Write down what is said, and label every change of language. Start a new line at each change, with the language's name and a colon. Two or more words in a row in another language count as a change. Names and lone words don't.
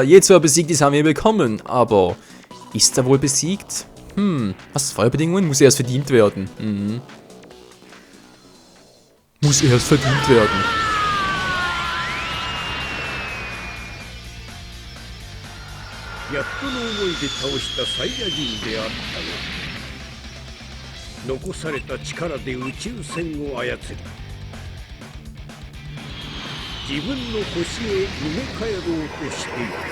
German: Jetzt, wo er besiegt ist, haben wir ihn bekommen. Aber ist er wohl besiegt? Was? Feuerbedingungen? Muss erst verdient werden. Muss erst verdient werden.
Japanese: やっとの思いで倒したサイヤ人であったが、残された力で宇宙船を操り、自分の星へ埋め帰ろうとしている。